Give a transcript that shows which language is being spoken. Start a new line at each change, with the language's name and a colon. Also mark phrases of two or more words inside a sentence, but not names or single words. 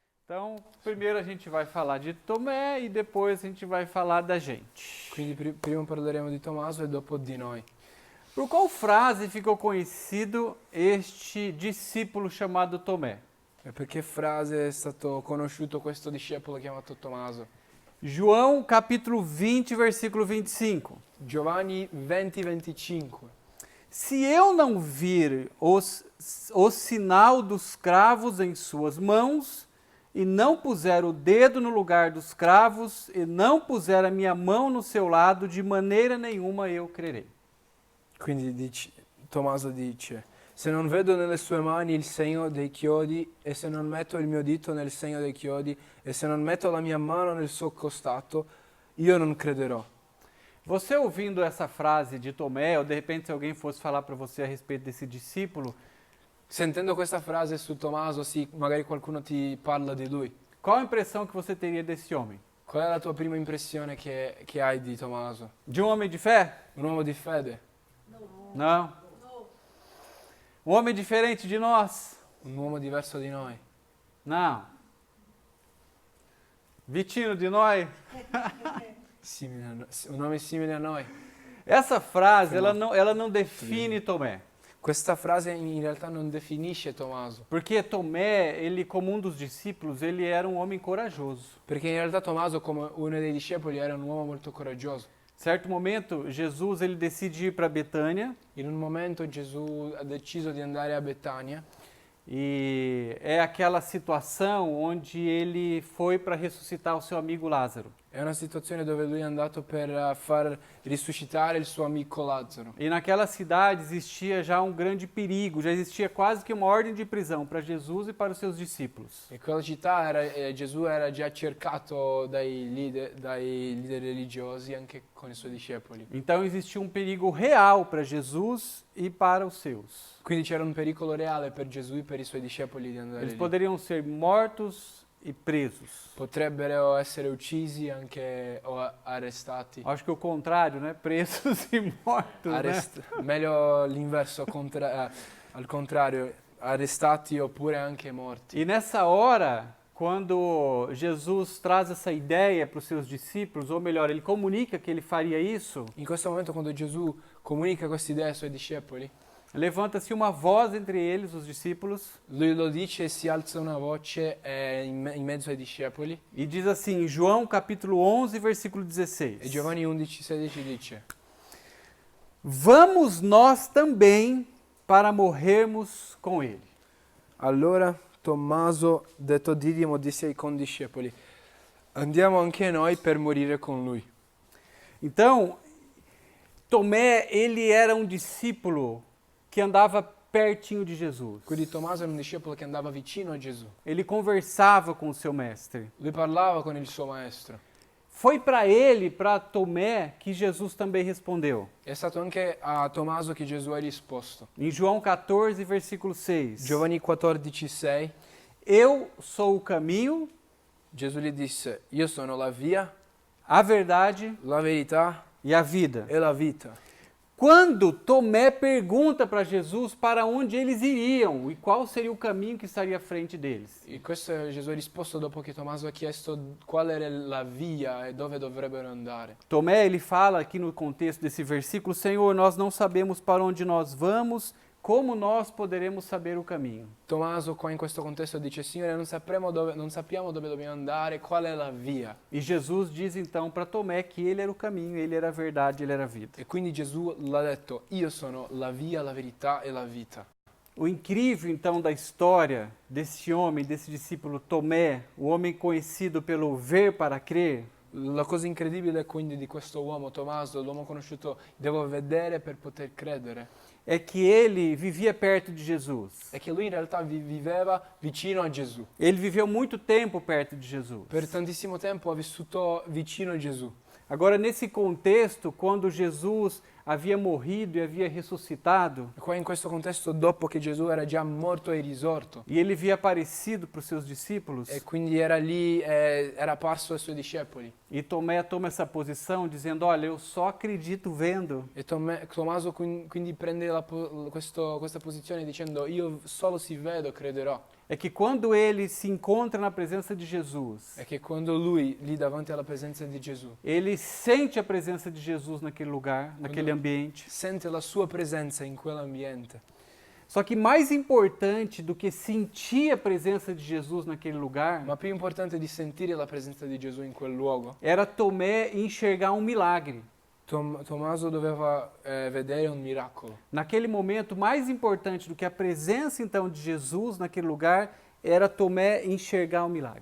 Portuguese: Então, primeiro a gente vai falar de Tomé e depois a gente vai falar da gente.
Italian: Quindi prima parleremo di Tommaso e dopo di noi.
Portuguese: Por qual frase ficou conhecido este discípulo chamado Tomé?
Italian: E per che frase è stato conosciuto questo discepolo chiamato Tommaso?
Portuguese: João capítulo 20, versículo 25.
Italian: Giovanni 20:25.
Portuguese: Se eu não vir o sinal dos cravos em suas mãos, e não puser o dedo no lugar dos cravos, e não puser a minha mão no seu lado, de maneira nenhuma eu crerei.
Italian: Quindi Tommaso dice, se non vedo nelle sue mani il segno dei chiodi e se non metto il mio dito nel segno dei chiodi e se non metto la mia mano nel suo costato, io non crederò.
Portuguese: Você ouvindo essa frase de Tomé, ou de repente se alguém fosse falar para você a respeito desse discípulo,
Italian: Sentendo questa frase su Tommaso, sì, magari qualcuno ti parla di lui.
Portuguese: qual a impressão que você teria desse homem?
Italian: Qual è la tua prima impressione che hai di Tommaso?
Portuguese: De um homem de fé?
Italian: Un uomo di fede?
Portuguese: Não. Um homem diferente de nós?
Italian: Un uomo diverso di noi?
Portuguese: Não. Vitino de nós?
Italian: Un uomo simile a noi?
Portuguese: Essa frase, ela não define Tomé.
Italian: Questa frase in realtà non definisce Tommaso,
Portuguese: Porque Tomé, ele como um dos discípulos, ele era um homem corajoso.
Italian: perché in realtà Tommaso, come uno dei discepoli, era un uomo molto coraggioso.
Portuguese: Certo momento, Jesus ele decide ir para Betânia
Italian: In un momento Gesù ha deciso di andare a Betania
Portuguese: e é aquela situação onde ele foi para ressuscitar o seu amigo Lázaro.
Italian: è una situazione dove lui è andato per far risuscitare il suo amico Lazzaro.
Portuguese: E naquela cidade existia já um grande perigo, já existia quase que uma ordem de prisão para Jesus e para os seus discípulos.
Italian: E quella città Gesù era già cercato dai leader religiosi anche con i suoi discepoli.
Portuguese: Então existia um perigo real para Jesus e para os seus.
Italian: Quindi c'era un pericolo reale per Gesù e per i suoi discepoli di andare
Portuguese: Eles
Italian: lì.
Portuguese: poderiam ser mortos e presos.
Italian: Potrebbero essere uccisi o arrestati.
Portuguese: Acho que o contrário, né? Presos e mortos, né?
Italian: Meglio l'inverso, al contrario, arrestati oppure anche morti.
Portuguese: E nessa hora, quando Jesus traz essa ideia para os seus discípulos, ou melhor, ele comunica que ele faria isso,
Italian: In questo momento, quando Gesù comunica questa idea ai suoi discepoli,
Portuguese: levanta-se uma voz entre eles, os discípulos,
Italian: lui lo dice e si alza una voce in mezzo ai discepoli.
Portuguese: e diz assim, em João capítulo 11, versículo
Italian: E
Portuguese: 16.
Italian: Giovanni 11:16 dice:
Portuguese: Vamos nós também para morrermos com ele.
Italian: Allora Tommaso, detto Didimo, disse ai condiscepoli: andiamo anche noi per morire con lui.
Portuguese: Então, Tomé, ele era um discípulo que andava pertinho de Jesus.
Italian: Quindi Tommaso era un discepolo che andava vicino a Gesù.
Portuguese: Ele conversava com o seu mestre.
Italian: Lui parlava con il suo maestro.
Portuguese: Foi para ele, para Tomé, que Jesus também respondeu.
Italian: È stato anche a Tommaso che Gesù ha risposto.
Portuguese: Em João 14, versículo 6.
Italian: Giovanni 14:6,
Portuguese: Eu sou o caminho,
Italian: Gesù gli disse: io sono la via,
Portuguese: a verdade
Italian: la verità
Portuguese: e a vida.
Italian: e la vita.
Portuguese: Quando Tomé pergunta para Jesus para onde eles iriam e qual seria o caminho que estaria à frente deles.
Italian: E questo Gesù ha risposto dopo che Tommaso ha chiesto qual era la via e dove dovrebbero andare.
Portuguese: Tomé, ele fala aqui no contexto desse versículo, Senhor, nós não sabemos para onde nós vamos, como nós poderemos saber o caminho?
Italian: Tommaso qua in questo contesto dice: Signore, non sappiamo dove dobbiamo andare, qual è la via.
Portuguese: E Jesus diz então para Tomé que ele era o caminho, ele era a verdade, ele era a vida.
Italian: E quindi Gesù l'ha detto: io sono la via, la verità e la vita.
Portuguese: O incrível então da história desse homem, desse discípulo Tomé, o homem conhecido pelo ver para crer,
Italian: La cosa incredibile quindi di questo uomo, Tommaso, l'uomo conosciuto, devo vedere per poter credere,
Portuguese: é que ele vivia perto de Jesus.
Italian: è che lui in realtà viveva vicino a Gesù.
Portuguese: Ele viveu muito tempo perto de Jesus.
Italian: Per tantissimo tempo ha vissuto vicino a Gesù.
Portuguese: Agora, nesse contexto, quando Jesus havia morrido e havia ressuscitado,
Italian: E qua in questo contesto, dopo che Gesù era già morto e risorto,
Portuguese: e ele havia aparecido para os seus discípulos,
Italian: e quindi era lì, era apparso ai suoi discepoli.
Portuguese: e Tomé toma essa posição dizendo, olha, eu só acredito vendo.
Italian: E Tommaso quindi prende questa posizione dicendo: io solo se vedo crederò.
Portuguese: é que quando ele se encontra na presença de Jesus,
Italian: è che quando lui, lì davanti alla presenza di Gesù,
Portuguese: ele sente a presenza de Jesus naquele lugar, naquele ambiente.
Italian: sente la sua presenza in quell'ambiente.
Portuguese: Só que mais importante do que sentir a presenza de Jesus naquele lugar,
Italian: Ma più importante di sentire la presenza di Gesù in quel luogo,
Portuguese: era Tomé enxergar um milagre.
Italian: Tommaso doveva vedere un miracolo.
Portuguese: Naquele momento, mais importante do que a presença então de Jesus naquele lugar, era Tomé enxergar um milagre.